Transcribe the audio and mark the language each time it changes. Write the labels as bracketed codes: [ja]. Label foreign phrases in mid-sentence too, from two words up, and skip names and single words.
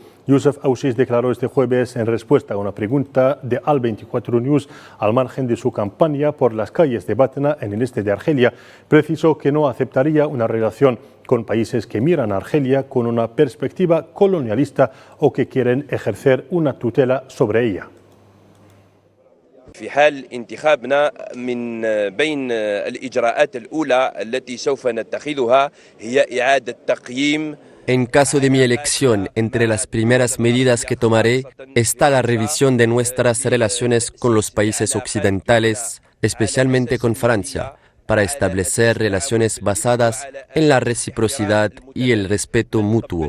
[es] Youssef Aouchiche declaró este jueves, en respuesta a una pregunta de Al 24 News, al margen de su campaña por las calles de Batna, en el este de Argelia, precisó que no aceptaría una relación con países que miran a Argelia con una perspectiva colonialista o que quieren ejercer una tutela sobre ella. [ar] في حال انتخابنا من بين الإجراءات الأولى التي سوف نتخذها هي إعادة تقييم. [es] En caso de mi elección, entre las primeras medidas que tomaré está la revisión de nuestras relaciones con los países occidentales, especialmente con Francia, para establecer relaciones basadas en la reciprocidad y el respeto mutuo.